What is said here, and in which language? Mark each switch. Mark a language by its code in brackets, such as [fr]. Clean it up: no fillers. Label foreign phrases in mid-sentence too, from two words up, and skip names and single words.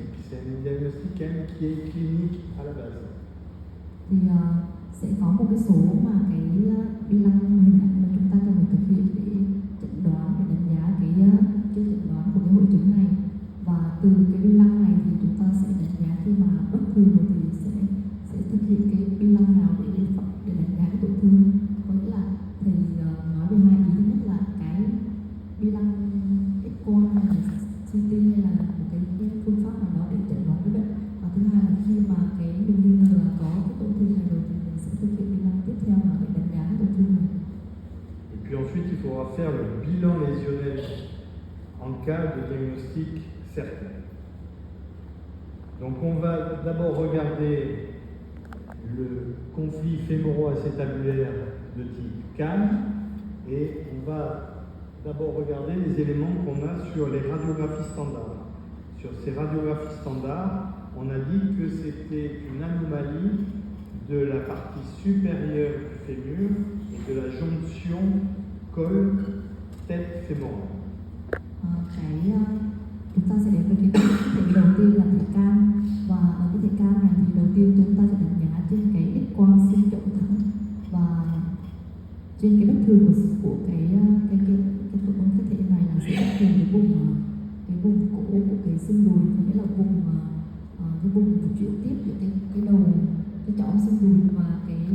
[fr] C'est un diagnostic quand même qui est clinique à la base. [vi] Thì sẽ có một cái số mà cái bi lăng hình ảnh mà chúng ta cần phải thực hiện để chẩn đoán, để đánh giá cái chẩn đoán của cái hội chứng này, và từ cái bi lăng này thì chúng ta sẽ đánh giá khi mà bất thường thì sẽ thực hiện cái bi lăng nào để đánh giá cái tổn thương. Có nghĩa là thầy nói về hai ý. Thứ nhất là cái bi lăng X-quang hay là CT hay là một cái phương pháp nào đó để chẩn đoán cái bệnh, và thứ hai là khi mà cái mình nghi ngờ là có cái tổn thương này rồi thì mình sẽ thực hiện bi lăng tiếp theo là để đánh giá cái tổn thương này. [fr] Et puis ensuite, il faudra faire le bilan lésionnel en cas de diagnostic certain. Donc on va d'abord regarder le conflit fémoro-acétabulaire de type Kahn, et on va d'abord regarder les éléments qu'on a sur les radiographies standards. Sur ces radiographies standards, on a dit que c'était une anomalie de la partie supérieure du fémur et de la jonction col-tête fémorale. [vi] Chúng ta sẽ đến với cái thể đầu tiên là thể Kahn, và ở cái thể Kahn này thì đầu tiên chúng ta sẽ đánh giá trên cái X-quang xương chậu thẳng và trên cái bất thường của cái thể này là sẽ bất thường cái vùng cổ của cái xương đùi, có nghĩa là cái vùng chuyển tiếp giữa cái đầu, cái chõm xương đùi và cái